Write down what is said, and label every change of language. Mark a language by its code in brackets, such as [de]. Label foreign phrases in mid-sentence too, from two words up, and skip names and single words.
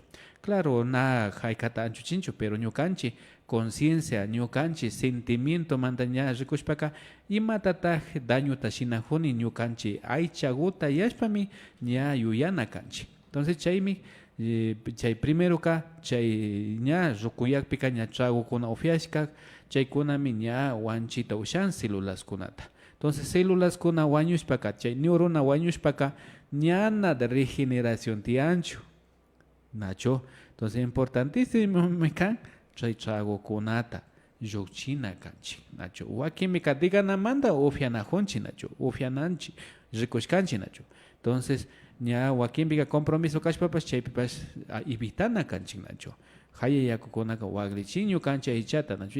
[qu] Claro na haykata anchuchinchu pero ñukanchi conciencia ñukanchi sentimiento manda ña rikushpaka imatata dañuta shinajuni ñukanchi aychaguta yashpami ña yuyana kanchi. Entonces chaymi chay primero ka chay ña rukuyakpika ña tragukuna ufiashka chaykunami ña wanchita ushan células kunata. Entonces células kuna wañushpaka chay neurona wañushpaka ñana [es] de regeneración [qu] tianchu nacho. [es] Entonces importantísimo [qu] me kan chay tragukunata llukchina kanchi nacho. Wakimika diganamanda ufianajunchi nacho ufiananchi rikushkanchi nacho. Entonces ña wakinbika compromiso kashpapas chaypipas evitana kanchik nacho. Haya yakukunaka waglichin ñukanchik aychata nacho.